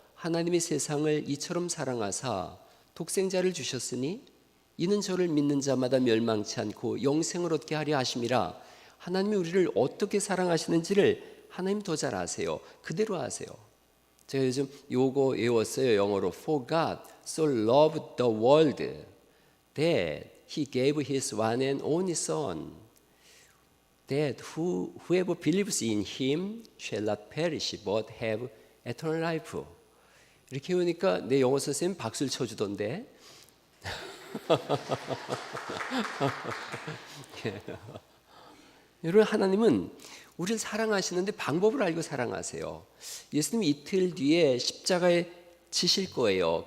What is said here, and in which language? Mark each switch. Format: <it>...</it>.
<ko>하나님이 세상을 이처럼 사랑하사 독생자를 주셨으니 이는 저를 믿는 자마다 멸망치 않고 영생을 얻게 하려 하심이라. 하나님이 우리를 어떻게 사랑하시는지를 하나님 더 잘 아세요. 그대로 아세요. 제가 요즘 요거 외웠어요. 영어로</ko> <en>For God so loved the world that He gave His one and only Son that whoever believes in Him shall not perish but have eternal life.</en> <ko>이렇게 보니까 내 영어 선생님 박수를 쳐주던데. 여러분, 하나님은 우리를 사랑하시는데 방법을 알고 사랑하세요. 예수님이 이틀 뒤에 십자가에 지실 거예요.</ko>